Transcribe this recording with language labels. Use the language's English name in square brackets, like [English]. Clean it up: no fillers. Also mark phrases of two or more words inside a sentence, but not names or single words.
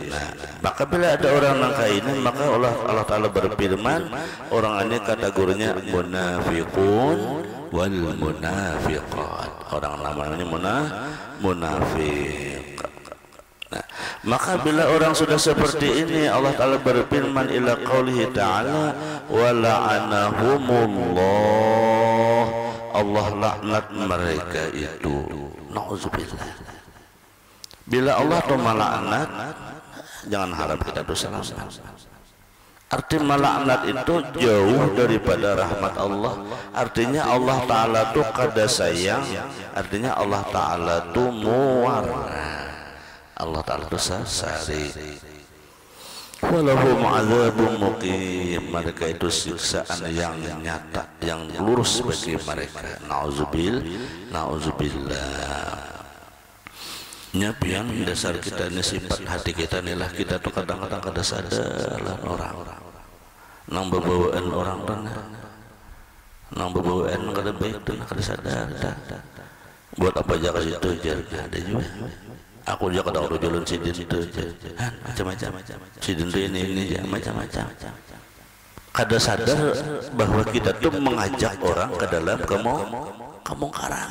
[Banjar] Nah, maka bila ada orang yang kayak ini, maka Allah Ta'ala berfirman, orang ini kategorinya [Arabic] منافقون والمنافقات. [Banjar] Orang namanya munafik. Nah, maka bila orang sudah seperti ini, Allah Ta'ala berfirman [Arabic] إلى قوله تعالى ولعنهم الله, [Banjar] Allah laknat mereka itu. Nauzubillah. Bila Allah tuh melaknat, jangan harap kita dosa. Arti melaknat itu jauh daripada rahmat Allah. Artinya Allah Ta'ala tuh kada sayang. Artinya Allah Ta'ala tuh muar. Allah Ta'ala tuh sari. [Arabic] ولهم عذاب مقيم, [Banjar] mereka itu siksaan yang nyata, yang lurus bagi mereka. Nauzubillah. Nyapian dasar kita ini, sifat hati kita inilah kita tuh kadang-kadang kada sadar lah orang nang bebawaan orang nang bebawaan kada baik tuh kada sadar buat apa aja ke situ aja. Ada juga aku aja kada jalan sidin itu macam-macam sidin itu ini aja macam-macam, kada sadar bahwa kita tuh mengajak orang ke dalam kemungkaran.